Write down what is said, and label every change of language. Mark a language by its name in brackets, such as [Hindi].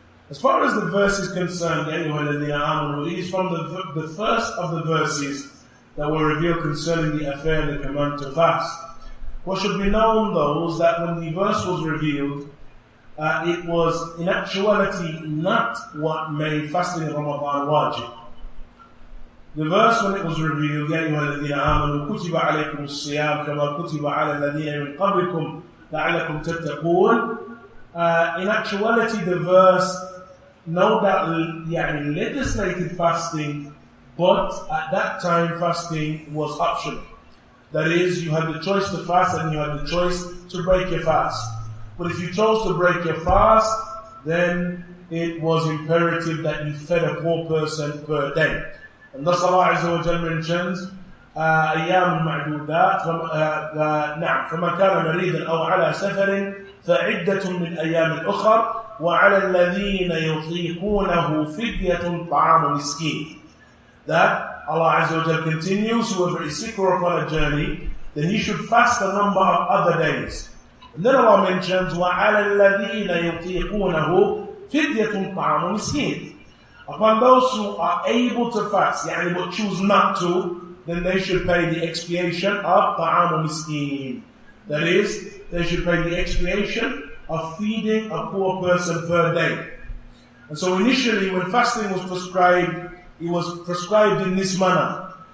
[English] As far as the verse is concerned, يا أيها الذين آمنوا, it is from the first of the verses that were revealed concerning the affair of the command to fast. What should be known though is that when the verse was revealed, it was in actuality not what made fasting in Ramadan wajib. [Arabic] The verse when it was revealed, يَا أَيُّهَا الَّذِينَ آمَنُوا كُتِبَ عَلَيْكُمُ الصِّيَامُ كَمَا كُتِبَ عَلَى الَّذِينَ مِنْ قَبْلِكُمْ لَعَلَّكُمْ تَتَّقُونَ. [English] In actuality, the verse no doubt legislated fasting, but at that time fasting was optional. That is, you had the choice to fast and you had the choice to break your fast. But if you chose to break your fast, then it was imperative that you fed a poor person per day. [Arabic] And thus Allah Azza wa Jalla mentions أيام معدودات نعم فمن كان مريضا أو على سفر فعدة من أيام أخر وعلى الذين يطيقونه فدية طعام مسكين. [English] That Allah Azza wa Jalla continues, whoever is sick or upon a journey, then he should fast a number of other days. [Arabic] And then Allah mentions وعلى الذين يطيقونه فدية طعام مسكين. [English] Upon those who are able to fast, but choose not to, then they should pay the expiation of طعام مسكين. That is, they should pay the expiation of feeding a poor person per day. And so initially when fasting was prescribed, it was prescribed in this manner.